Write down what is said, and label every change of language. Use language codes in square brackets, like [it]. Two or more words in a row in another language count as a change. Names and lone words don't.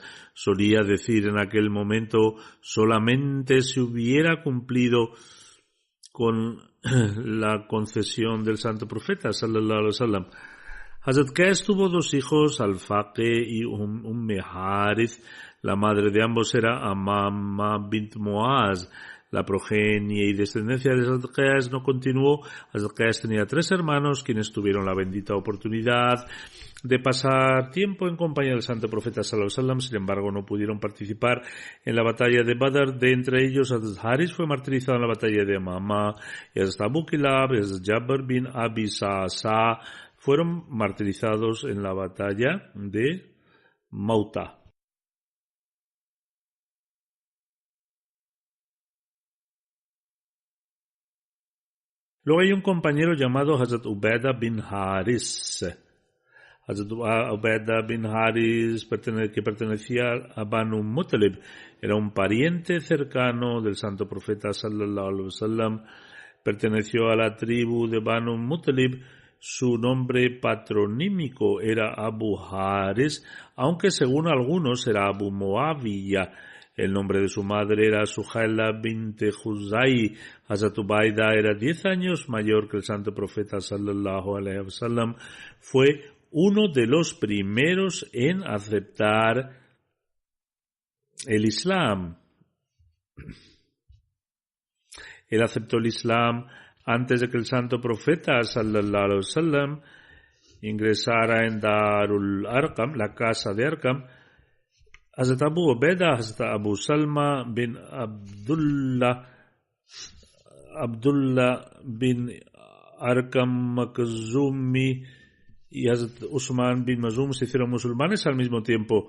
[es] Solía decir en aquel momento: solamente se hubiera cumplido con la concesión del santo profeta [ar] صلى الله عليه وسلم. [es] Hazrat Qais tuvo 2 hijos, Al-Faqih y Harith. La madre de ambos era Amama bint Muaz. La progenie y descendencia de Hazrat Qais no continuó. Hazrat Qais tenía 3 hermanos, quienes tuvieron la bendita oportunidad de pasar tiempo en compañía del santo profeta [ar] صلى الله عليه وسلم. [es] Sin embargo, no pudieron participar en la batalla de Badr. De entre ellos, Hazrat Haris fue martirizado en la batalla de Amama, y Hazrat Abu Kilab y Hazrat Jabir bin Abi Sa'sa fueron martirizados en la batalla de Mauta. Luego hay un compañero llamado Hazrat Ubaidah bin Haris. Hazrat Ubaidah bin Haris, que pertenecía a Banu Muttalib, era un pariente cercano del santo profeta [ar] صلى الله عليه وسلم. [es] Perteneció a la tribu de Banu Muttalib. Su nombre patronímico era Abu Haris, aunque según algunos era Abu Muawiyah. El nombre de su madre era Suhaila bint Khuzai. Hazrat Ubaidah era 10 años mayor que el santo profeta [ar] صلى الله عليه وسلم. [es] Fue uno de los primeros en aceptar el Islam. Él aceptó el Islam antes de que el santo profeta [ar] صلى الله عليه وسلم [es] ingresara en Darul Arqam, la casa de Arqam. Hazrat Abu Ubaidah, Hazrat Abu Salma bin Abdullah bin Arqam Makhzumi y Hazrat Usman bin Mazum se hicieron musulmanes al mismo tiempo.